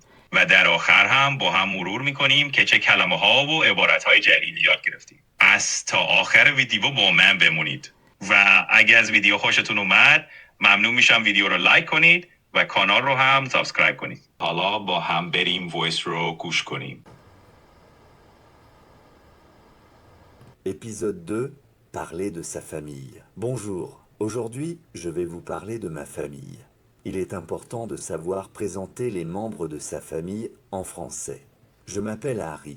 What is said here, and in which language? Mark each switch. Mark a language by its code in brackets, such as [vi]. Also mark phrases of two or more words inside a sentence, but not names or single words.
[fa] و در آخر هم با هم مرور میکنیم که چه کلمه ها و عبارت های جدیدی یاد گرفتیم. از تا آخر ویدیو با من بمونید. و اگه از ویدیو خوشتون اومد ممنون میشم ویدیو رو لایک کنید و کانال رو هم سابسکرایب کنید. حالا با هم بریم وایس رو گوش کنیم. [fr] Épisode 2, parler de sa famille. Bonjour, aujourd'hui je vais vous parler de ma famille. Il est important de savoir présenter les membres de sa famille en français. Je m'appelle Harry.